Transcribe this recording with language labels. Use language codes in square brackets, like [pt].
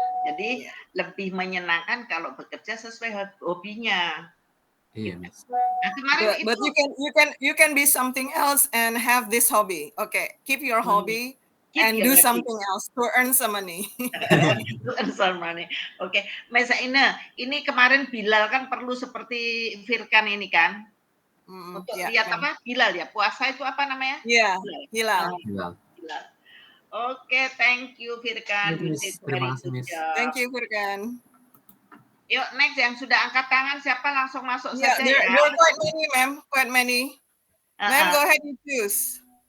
[id] Jadi lebih menyenangkan kalau bekerja sesuai hobinya. Iya, Miss. Nah, kemarin [en] But you can be something else and have this hobby. Okay, keep your hobby and do something else to earn some money. To earn some money. [id] Oke, Mesa Ina, ini kemarin Bilal kan perlu seperti Firkan ini kan? Untuk lihat apa? Hilal ya. Puasa itu apa namanya? Iya, hilal. [en] Hilal. Oke, thank you Firkan. [id] Terima kasih, Miss. [en] Thank you, Firkan. [id] Yuk, next yang sudah angkat tangan siapa langsung masuk saja [en] There [id] ya. [en] are quite many, ma'am. Quite many. Ma'am, go ahead and choose.